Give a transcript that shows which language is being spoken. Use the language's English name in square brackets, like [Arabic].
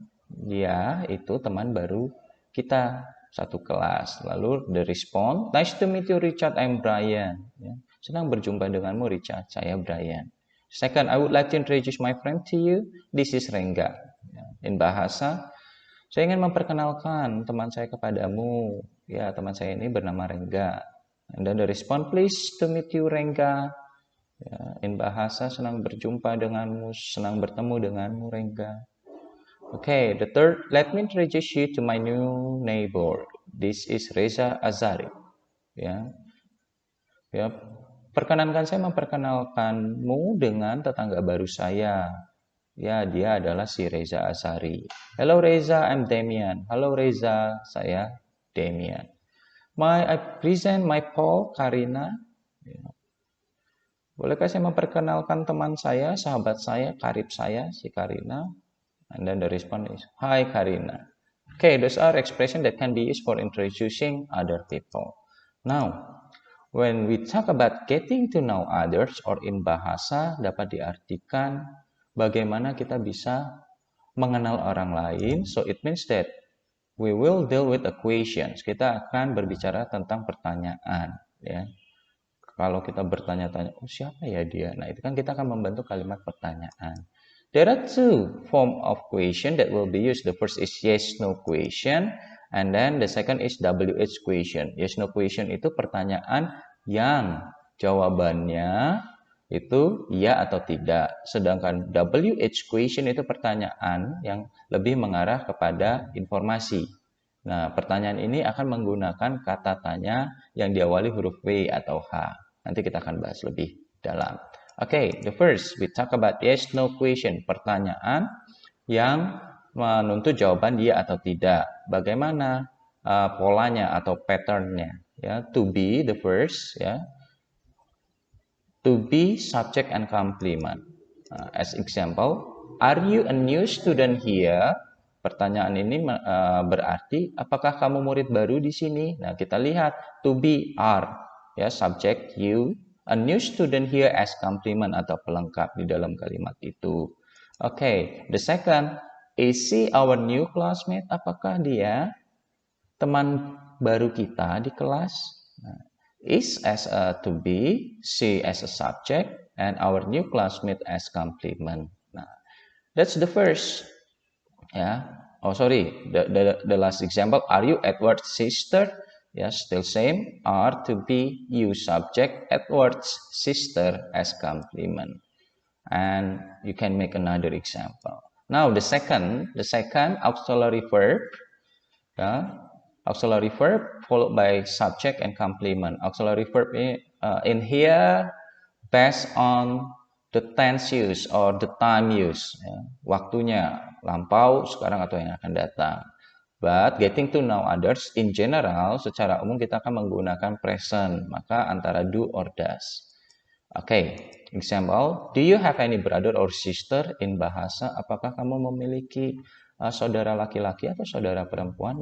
[Indonesian] Dia itu teman baru kita satu kelas. [English] Lalu the response, nice to meet you Richard, I'm Brian. Ya. [Indonesian] Senang berjumpa denganmu Richard, saya Brian. [English] Second, I would like to introduce my friend to you. This is Rengga. [Indonesian] In bahasa, saya ingin memperkenalkan teman saya kepadamu. Ya, teman saya ini bernama Rengga. [English] And then the response, please to meet you Rengga. Ya, in bahasa, [Indonesian] senang berjumpa denganmu, senang bertemu denganmu [English] Rengga. Okay, the third, let me introduce you to my new neighbor. This is Reza Azari. [Indonesian] Ya, perkenankan saya memperkenalkanmu dengan tetangga baru saya. Ya, dia adalah si Reza Azari. [English] Hello Reza, I'm Damian. [Indonesian] Halo Reza, saya Damian. [English] I present my Paul, Karina. Ya. [Indonesian] Bolehkah saya memperkenalkan teman saya, sahabat saya, karib saya, si Karina? [English] And then the response is, hi Karina. Okay, those are expressions that can be used for introducing other people. Now, when we talk about getting to know others or in bahasa [Indonesian] dapat diartikan bagaimana kita bisa mengenal orang lain. [English] So it means that we will deal with equations. [Indonesian] Kita akan berbicara tentang pertanyaan, ya. Kalau kita bertanya-tanya, oh siapa ya dia? Nah, itu kan kita akan membentuk kalimat pertanyaan. [English] There are two form of question that will be used. The first is yes no question, and then the second is WH question. [Indonesian] Yes no question itu pertanyaan yang jawabannya itu ya atau tidak. Sedangkan WH question itu pertanyaan yang lebih mengarah kepada informasi. Nah, pertanyaan ini akan menggunakan kata tanya yang diawali huruf W atau H. Nanti kita akan bahas lebih dalam. [English] Okay, the first we talk about yes no question, [Indonesian] pertanyaan yang menuntut jawaban ya atau tidak. Bagaimana polanya atau patternnya? [English] Ya, to be the first, ya. To be subject and complement. As example, are you a new student here? [Indonesian] Pertanyaan ini berarti apakah kamu murid baru di sini? Nah, kita lihat [English] to be are, [Indonesian] ya, subject you. [English] A new student here as complement [Indonesian] atau pelengkap di dalam kalimat itu. [English] Okay, the second, is she our new classmate? [Indonesian] Apakah dia teman baru kita di kelas? [English] Nah, is as a to be, she as a subject, and our new classmate as complement. Nah, that's the first. Yeah. Oh, sorry. The last example. Are you Edward's sister? Yes, still same. Are to be you subject, Edward's sister as complement. And you can make another example. Now the second auxiliary verb. Yeah, auxiliary verb followed by subject and complement. Auxiliary verb in here based on the tense use or the time use, ya. [Indonesian] Waktunya lampau, sekarang atau yang akan datang. [English] But getting to know others in general, [Indonesian] secara umum kita akan menggunakan present, maka antara [English] do or does. Okay, example, do you have any brother or sister? [Indonesian] In bahasa, apakah kamu memiliki saudara laki-laki atau saudara perempuan?